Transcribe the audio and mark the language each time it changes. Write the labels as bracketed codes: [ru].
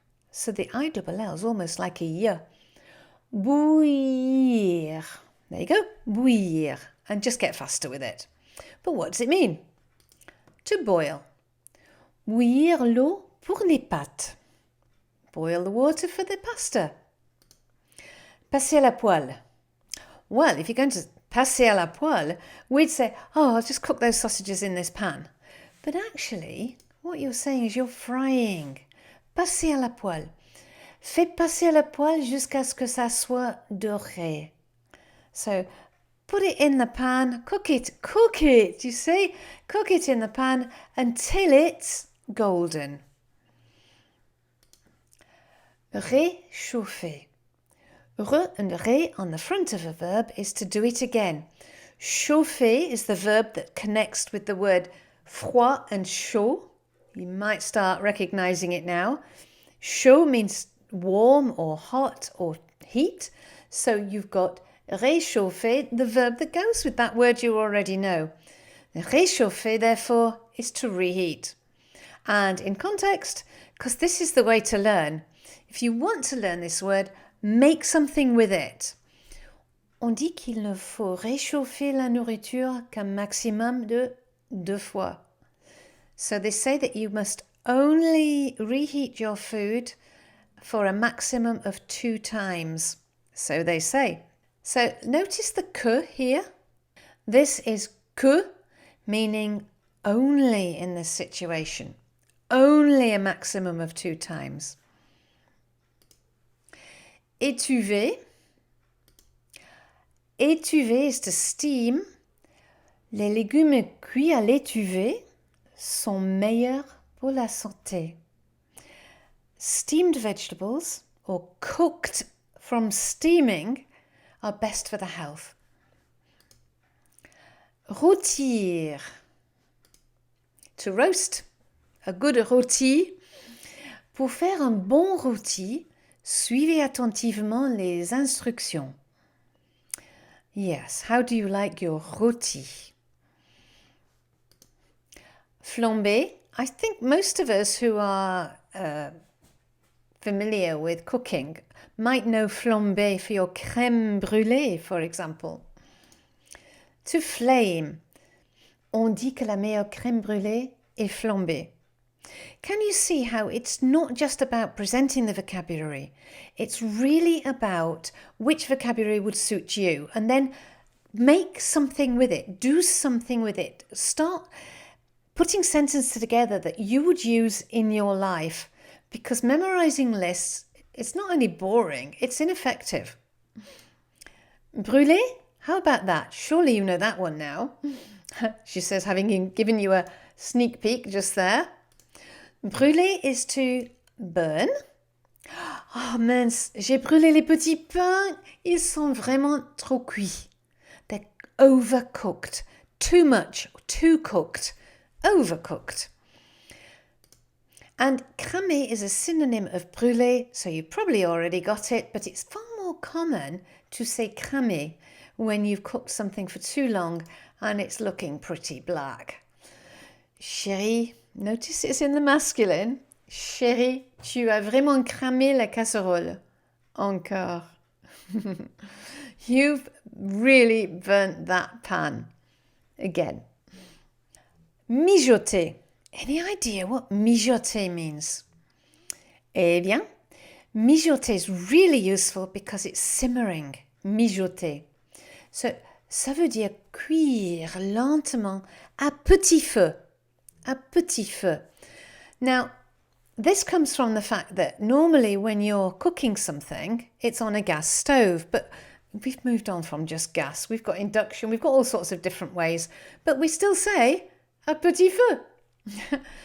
[en] So the I-double-L is almost like a y. Bouillir. There you go, bouillir. And just get faster with it. But what does it mean? To boil. [fr] Bouillir l'eau pour les pâtes. [en] Boil the water for the pasta. [fr] Passer à la poêle. [en] Well, if you're going to [fr] passer à la poêle, [en] we'd say, oh, I'll just cook those sausages in this pan. But actually, what you're saying is you're frying. [fr] Passer à la poêle. Fais passer à la poêle jusqu'à ce que ça soit doré. [en] So, put it in the pan, cook it, you see? Cook it in the pan until it's golden. Réchauffer. Re and ré on the front of a verb is to do it again. Chauffer is the verb that connects with the word froid and chaud. You might start recognizing it now. Chaud means warm or hot or heat. So you've got réchauffer, the verb that goes with that word you already know. Réchauffer, therefore, is to reheat. And in context, because this is the way to learn, if you want to learn this word, make something with it. [fr] On dit qu'il ne faut réchauffer la nourriture qu'un maximum de 2 fois. [en] So they say that you must only reheat your food for a maximum of 2 times. So they say. So notice the que here. This is que, meaning only in this situation. Only a maximum of 2 times. [fr] Étuver. [en] Étuver is to steam. [fr] Les légumes cuits à l'étuvée sont meilleurs pour la santé. [en] Steamed vegetables, or cooked from steaming, are best for the health. Rôtir. To roast. A good rôti. [fr] Pour faire un bon rôti, suivez attentivement les instructions. [en] Yes, how do you like your rôti? [fr] Flamber. [en] I think most of us who are familiar with cooking might know flamber for your crème brûlée, for example. To flame. [fr] On dit que la meilleure crème brûlée est flambée. [en] Can you see how it's not just about presenting the vocabulary? It's really about which vocabulary would suit you, and then make something with it, do something with it. Start putting sentences together that you would use in your life, because memorizing lists, it's not only boring, it's ineffective. Brûler? How about that? Surely you know that one now. She says, having given you a sneak peek just there. Brûler is to burn. [fr] Oh mince, j'ai brûlé les petits pains. Ils sont vraiment trop cuits. [en] They're overcooked. Too much, too cooked, overcooked. And cramer is a synonym of brûler, so you probably already got it, but it's far more common to say cramer when you've cooked something for too long and it's looking pretty black. [fr] Chérie, [en] notice it's in the masculine. [fr] Chérie, tu as vraiment cramé la casserole. Encore. [en] You've really burnt that pan. Again. Mijoter. Any idea what mijoter means? [fr] Eh bien, [en] mijoter is really useful because it's simmering. Mijoter. [fr] So, ça veut dire cuire lentement à petit feu. À petit feu. [en] Now, this comes from the fact that normally when you're cooking something, it's on a gas stove, but we've moved on from just gas. We've got induction, we've got all sorts of different ways, but we still say [fr] à petit feu.